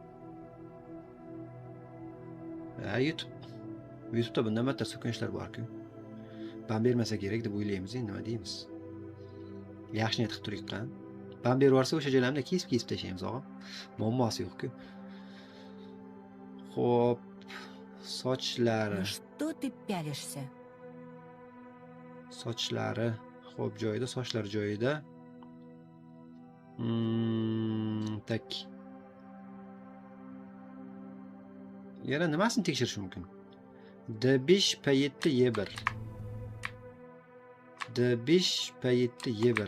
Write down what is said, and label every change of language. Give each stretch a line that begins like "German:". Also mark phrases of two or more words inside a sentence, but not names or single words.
Uzbek: YouTube'da bundan battar so'kinishlar bor-ku. Ban bermasa kerak deb o'ylaymiz, endi nima deymiz? Yaxshi niyat qilib turing-qan. Ban berib yuborsa o'sha joylarni kesib tashlaymiz, og'a. Muammosi yo'q-ku. Xo'p, sochlari.
Russian: Ну что ты пялишься?
Uzbek: Sochlari, xo'p, joyida, sochlari joyida. Tak. Yana nimasini tekshirish mumkin? D5 P7 Y1. D5 P7 Y1.